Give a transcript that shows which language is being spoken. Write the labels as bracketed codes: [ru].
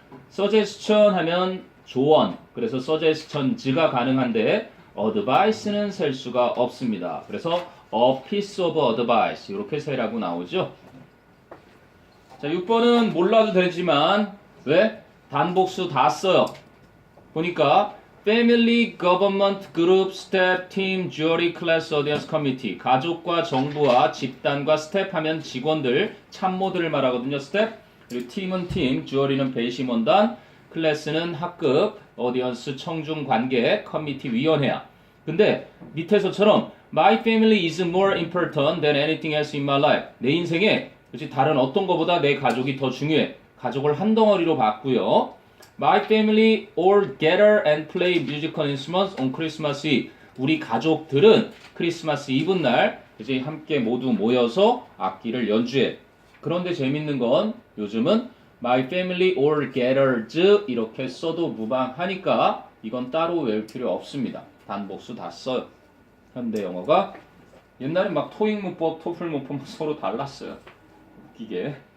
[ko] suggestion 하면 조언, 그래서 suggestions가 가능한데 advice는 셀 수가 없습니다. 그래서 [en] a piece of advice [ko] 이렇게 세라고 나오죠. 자, 6번은 몰라도 되지만 왜? 단복수 다 써요. 보니까 [en] Family, Government, Group, Staff, Team, Jury, Class, Audience, Committee. [ko] 가족과 정부와 집단과 스텝 하면 직원들, 참모들을 말하거든요. 스텝. 그리고 팀은 팀, 주어리는 배심원단, 클래스는 학급, 어디언스 청중 관계, 커미티 위원회야. 근데 밑에서처럼 [en] My family is more important than anything else in my life. [ko] 내 인생에 그렇지 다른 어떤 것보다 내 가족이 더 중요해. 가족을 한 덩어리로 봤고요. [en] My family all gather and play musical instruments on Christmas Eve. [ko] 우리 가족들은 크리스마스 이브 날 이제 함께 모두 모여서 악기를 연주해. 그런데 재밌는 건 요즘은 [en] My family all gathers [ko] 이렇게 써도 무방하니까 이건 따로 외울 필요 없습니다. 단복수 다 써요. 현대 영어가 옛날에 막 토익 문법, 토플 문법 서로 달랐어요. 웃기게.